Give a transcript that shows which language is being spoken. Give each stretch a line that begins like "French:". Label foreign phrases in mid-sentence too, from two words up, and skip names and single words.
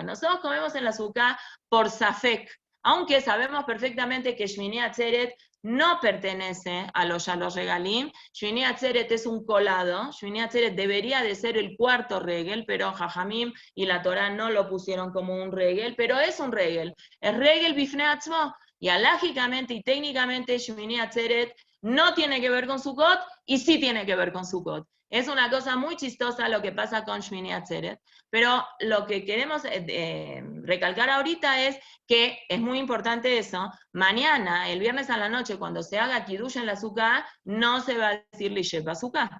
Spanish: Nosotros comemos en la Sukkah por Safek, aunque sabemos perfectamente que Shmini Atzeret no pertenece a los Regalim. Shmini Atzeret es un colado. Shmini Atzeret debería de ser el cuarto regel, pero Jajamim y la Torah no lo pusieron como un regel, pero es un regel.
Hebrew: Es regel bifnei atzmo.
Spanish: Y alágicamente y técnicamente Shmini Atzeret no tiene que ver con Sukkot y sí tiene que ver con Sukkot. Es una cosa muy chistosa lo que pasa con Shmini Atzeret, pero lo que queremos recalcar ahorita es que es muy importante eso. Mañana, el viernes a la noche, cuando se haga Kiddush en la Sukkah, no se va a decir
Hebrew: Lishet Basukah.